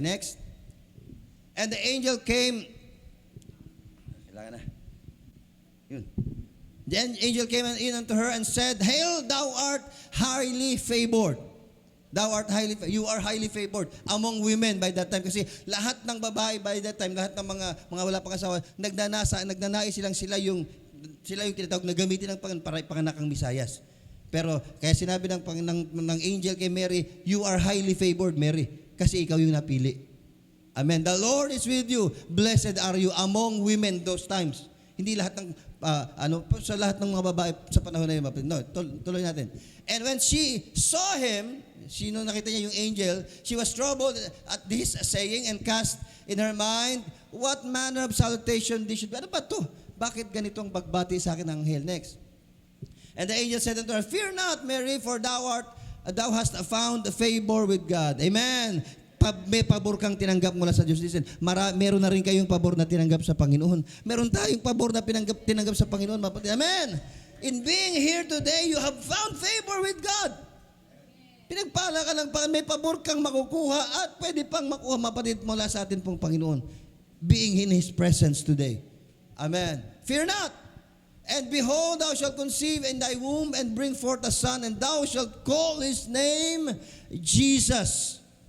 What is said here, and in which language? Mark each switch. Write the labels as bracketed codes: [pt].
[en] Next. And the angel came. [tl] Kailangan na. Yun. [en] The angel came in unto her and said, Hail, thou art highly favored. Thou art you are highly favored among women by that time. [tl] Kasi lahat ng babae [en] by that time, [tl] lahat ng mga wala pang asawa, nagnanais sila yung tinatawag na gamitin ng panganakang Misayas. Pero kaya sinabi ng angel kay Mary, [en] you are highly favored, [tl] Mary, kasi ikaw yung napili. Amen. [en] The Lord is with you. Blessed are you among women those times. [tl] Hindi lahat ng sa lahat ng mga babae sa panahon na yun. No, tuloy natin. [en] And when she saw him, [tl] sino nakita niya yung angel, [en] she was troubled at this saying and cast in her mind, what manner of salutation this should be? [tl] Ano ba ito? Bakit ganitong bagbati sa akin ng anghel? [en] Next. And the angel said unto her, Fear not, Mary, for thou hast found favor with God. Amen. [tl] May pabor kang tinanggap mula sa Diyos. Listen, meron na rin kayong pabor na tinanggap sa Panginoon. Meron tayong pabor na tinanggap sa Panginoon. [en] Amen. In being here today, you have found favor with God. [tl] Pinagpala ka lang, may pabor kang makukuha at pwede pang makuha, mapatid mula sa atin pong Panginoon. [en] Being in His presence today. Amen. Fear not. And behold, thou shalt conceive in thy womb and bring forth a son, and thou shalt call his name Jesus.